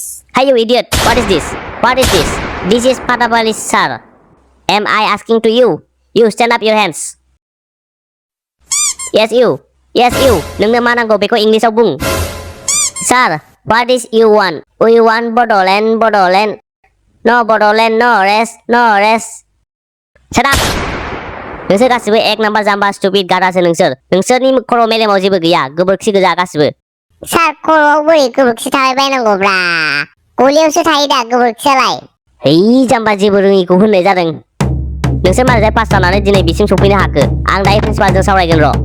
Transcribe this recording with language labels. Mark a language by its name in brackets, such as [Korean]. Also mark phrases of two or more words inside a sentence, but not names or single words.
[English] Hey you idiot what is this This is Patabalis sir Am I asking to you You stand up your hands Yes you [Bodo] Nungna manang go beko English au bung [English] Sir what is you want We want Bodoland No Bodoland no rest Shut up [Bodo] नोंसोर गासिबो एक नाम्बार जाम्बा स्टुपिड गादासो नोंसोरनि खर' मेलेमाव जेबो गैया गोबोरखि गोजा गासिबो सार खर'आव बोरै गोबोरखि थाबाय बायनांगौब्रा गलियावसो थायो दा गोबोरखियालाय है जाम्बा जेबो रोङिखौ होननाय जादों नोंसोर मारै पास जानानै दिनै बिसिम सफैनो हाखो आं दायो प्रिन्सिपालजों सावरायगोन र'